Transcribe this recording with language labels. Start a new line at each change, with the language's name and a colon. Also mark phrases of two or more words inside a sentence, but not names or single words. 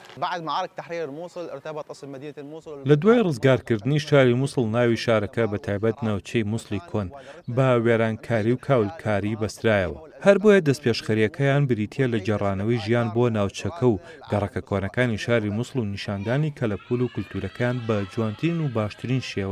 Arabic: بعد معارك تحرير الموصل ارتبط اسم مدينة الموصل.
Central Kurdish: لە دوای ڕزگارکردنی شاری مووسڵ ناوی شارەکە بە تایبەت ناوچەی مووسڵی کۆن بە وێرانکاری و کاولکاری بەسترایەوە. هەر بۆیە دەستپێشخەریەکەیان بریتیە لە جێڕانەوەی ژیان بۆ ناوچەکە و گەڕەکە کۆنەکانی شاری مووسڵ و نیشاندانی کەلەپول و کولتورەکان بە جوانترین و باشترین شێوە.